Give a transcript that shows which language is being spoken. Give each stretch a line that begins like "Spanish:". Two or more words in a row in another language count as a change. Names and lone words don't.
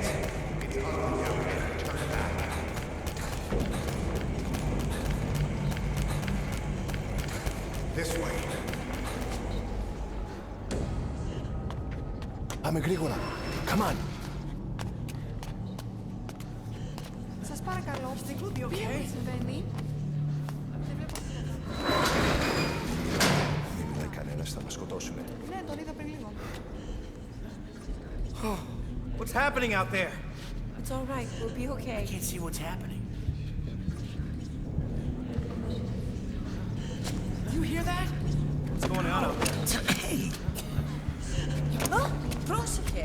English: It's ugly down there. Turn back. This way.
Greek: Πάμε γρήγορα.
English: Come on.
Greek: Σας παρακαλώ, τι συμβαίνει? Δεν είδε κανένας, θα μας σκοτώσουνε. Ναι, τον είδα πριν λίγο.
English: What's happening out there? It's all right, we'll be okay. Can't see what's happening. You hear that? What's going on out there? Hey!
Greek: Πρόσεχε!